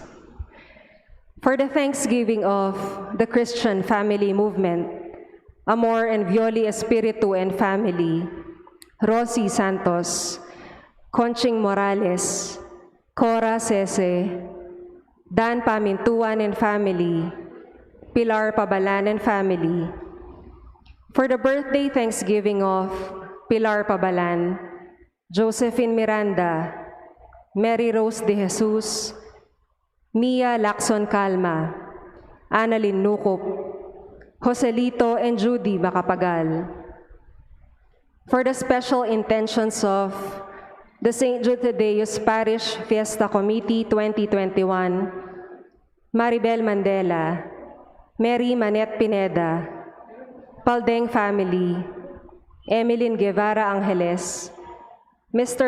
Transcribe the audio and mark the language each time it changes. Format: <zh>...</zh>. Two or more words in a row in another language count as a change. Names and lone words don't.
<en>For the thanksgiving of the Christian family movement, Amor and Violi Espiritu and family, Rosie Santos, Conching Morales, Cora Sese, Dan Pamintuan and family, Pilar Pabalan and family. For the birthday thanksgiving of Pilar Pabalan, Josephine Miranda, Mary Rose de Jesus, Mia Lacson Calma, Annalyn Nukup, Joselito and Judy Macapagal. For the special intentions of the St. Jude Thaddeus Parish Fiesta Committee 2021, Maribel Mandela, Mary Manette Pineda, Paldeng family, Emeline Guevara Angeles, Mr.</en>